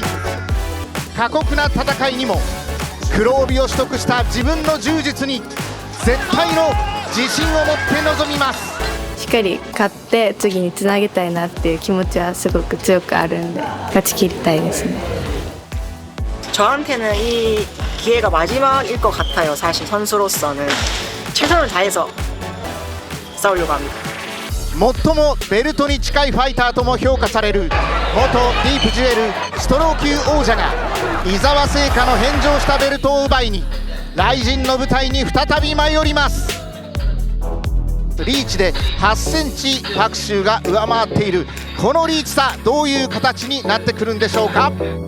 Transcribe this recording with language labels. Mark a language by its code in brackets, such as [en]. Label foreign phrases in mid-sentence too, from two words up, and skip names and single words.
[ja] 過酷な戦いにも黒帯を取得した自分の柔術に絶対の自信を持って臨みます。しっかり勝って次につなげたいなっていう気持ちはすごく強くあるんで、勝ち切りたいですね。 [ko] 저한테는 이 기회가 마지막일 것 같아요. 사실 선수로서는 최선을 다해서 싸우려고 합니다. [ja] 最もベルトに近いファイターとも評価される元ディープジュエルストロー級王者が伊沢製菓の返上したベルトを奪いに雷神の舞台に再び舞い降ります。リーチで8センチパクシュが上回っているこのリーチ差、どういう形になってくるんでしょうか。